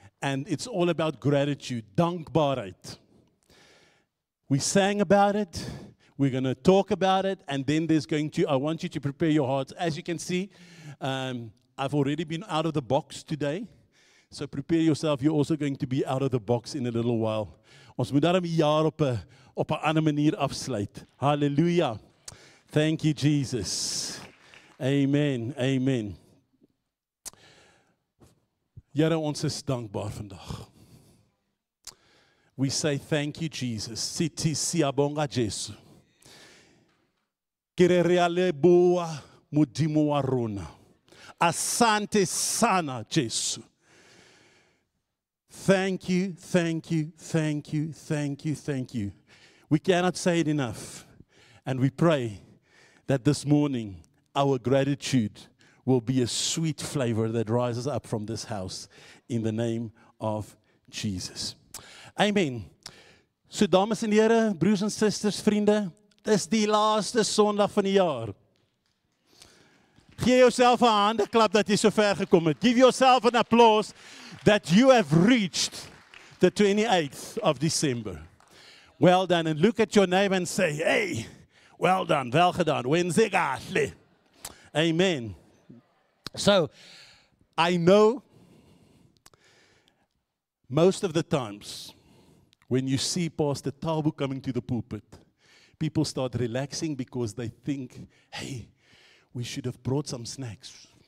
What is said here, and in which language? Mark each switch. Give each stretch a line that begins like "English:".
English: And it's all about gratitude, dankbaarheid. We sang about it. We're going to talk about it. And then I want you to prepare your hearts. As you can see, I've already been out of the box today. So prepare yourself. You're also going to be out of the box in a little while.
Afrikaans: Ons moet daarom die jaar op 'n ander manier afsluit.
English: Hallelujah. Thank you, Jesus. Amen. Amen.
Afrikaans: Here, ons is dankbaar vandag.
English: We say thank you, Jesus.
Zulu: Sithi siyabonga Jesu.
Southern Sotho: Ke re a leboha Modimo wa rona.
Swahili: Asante sana Jesu.
English: Thank you, thank you, thank you, thank you, thank you. We cannot say it enough. And we pray that this morning our gratitude will be a sweet flavor that rises up from this house in the name of Jesus.
Afrikaans: Amen. So dames en here, broers en susters, vriende, dis die laaste Sondag van die jaar. Gee jouself 'n handeklap dat jy so ver gekom het.
English: Give yourself an applause that you have reached the 28th of December. Well done. And look at your neighbor and say, hey, well done,
Afrikaans: wel gedaan.
Zulu: Wenze kahle.
English: Amen. So, I know most of the times when you see Pastor Tabo coming to the pulpit, people start relaxing because they think, hey, we should have brought some snacks.